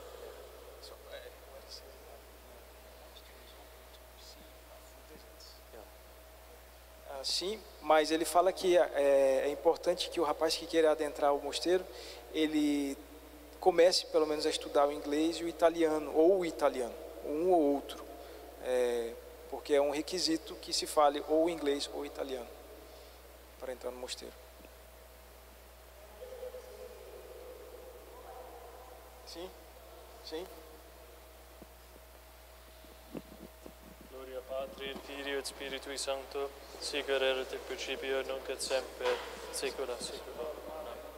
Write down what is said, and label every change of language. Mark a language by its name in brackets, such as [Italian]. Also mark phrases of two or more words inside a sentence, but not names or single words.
[Portuguese] Sim, mas ele fala que é importante que o rapaz que queira adentrar o mosteiro, ele comece pelo menos a estudar o inglês e o italiano, um ou outro, porque é um requisito que se fale ou inglês ou italiano para entrar no mosteiro. Sim, sim. [Latin] Gloria Patri et Filio et Spiritui Sancto, sic et in principio nunc et semper, saecula saeculorum.